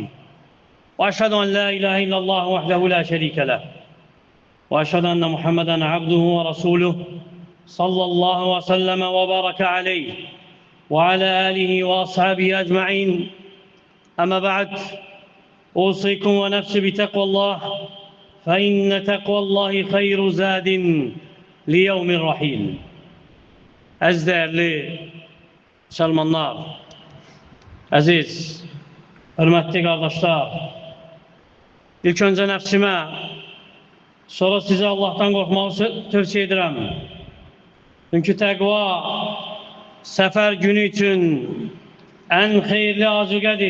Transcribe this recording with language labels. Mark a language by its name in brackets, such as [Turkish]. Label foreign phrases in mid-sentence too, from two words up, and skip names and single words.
[Arabic] وأشهد أن لا إله إلا الله وحده لا شريك له، وأشهد أن محمدًا عبده ورسوله صلى الله وسلم وبارك عليه وعلى آله وأصحابه أجمعين. أما بعد، أوصيكم ونفسي بتقوى الله، فإن تقوى الله خير زاد ليوم الرحيل. [Azerbaijani] Əziz değerli Müslümanlar, əziz, hörmətli qardaşlar, ilk öncə nəfsimə, sonra sizə Allah'tan qorxmağı tövsiyə edirəm. Çünki təqva səfər günü üçün ən xeyirli azuqədir.